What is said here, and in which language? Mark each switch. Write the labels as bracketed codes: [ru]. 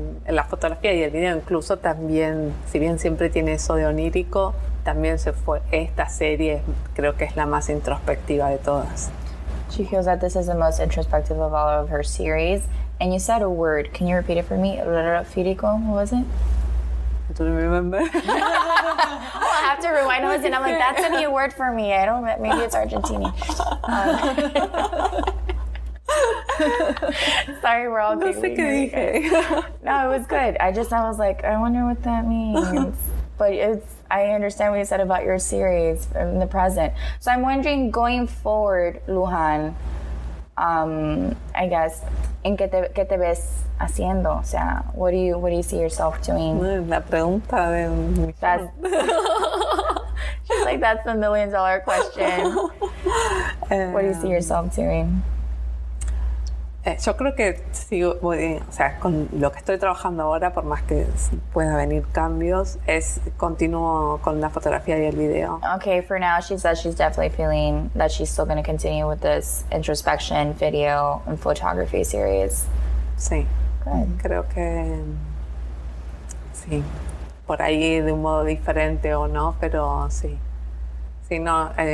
[es] La fotografía y el video incluso también, si bien siempre tiene eso de onírico, también se fue, esta serie creo que es la más introspectiva de todas. [en] She feels that this is the most introspective of all of her series. And you said a word. Can you repeat it for me? Fírico, what was it? I don't remember. I'll have to rewind and listen. I'm like, that's a new word for me. I don't, maybe it's Argentinian. Sorry, we're all [es] No sé qué dije. [en] No, it was good. I was like, I wonder what that means. But I understand what you said about your series in the present. So I'm wondering, going forward, Lujan, I guess, [es] ¿en qué te ves haciendo? O sea, [en] what do you see yourself doing? [es] La pregunta de mi [en] She's like, that's the $1 million question. What do you see yourself doing? [es] Yo creo que sigo, o sea, con lo que estoy trabajando ahora, por más que pueda venir cambios, continúo con la fotografía y el video. [en] Okay, for now, she says she's definitely feeling that she's still going to continue with this introspection, video, and photography series. [es] Sí. [en] Good. [es] Creo que sí. Por ahí de un modo diferente o no, pero sí. Sí, no.